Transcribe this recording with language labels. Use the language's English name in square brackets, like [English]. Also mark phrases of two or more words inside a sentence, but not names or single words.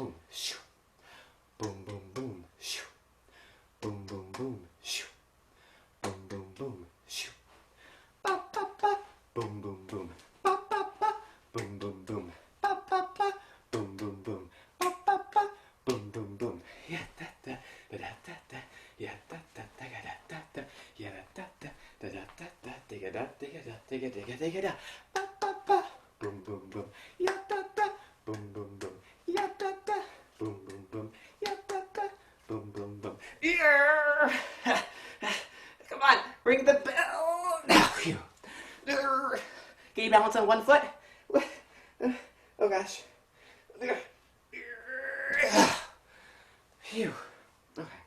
[English] shoo. Boom, boom, boom, shoo. Boom, boom, boom, shoo. Boom, boom, boom, shoo. Ba, ba, ba. Boom, boom, boom. Ba, ba, ba. Boom, boom, boom. Ba, ba, ba. Boom, boom, boom. Ba, ba, ba. Boom, boom, boom. Yeah, da, da, da, da, da, da. Yeah, da, da, da, da, da, da. Yeah, da, da, da, da, da, da. Digga, da, digga, da, digga, digga, digga, da. Ba, ba, ba. Boom, boom, boom. Yeah, da, da. Boom, boom, boom. Yeah, da, da. Boom, boom, boom. Yeah, da, da. Boom, boom, boom. Yeah. Come on, ring the bell. Now, phew. Can you balance on one foot? Oh gosh. Phew. Okay.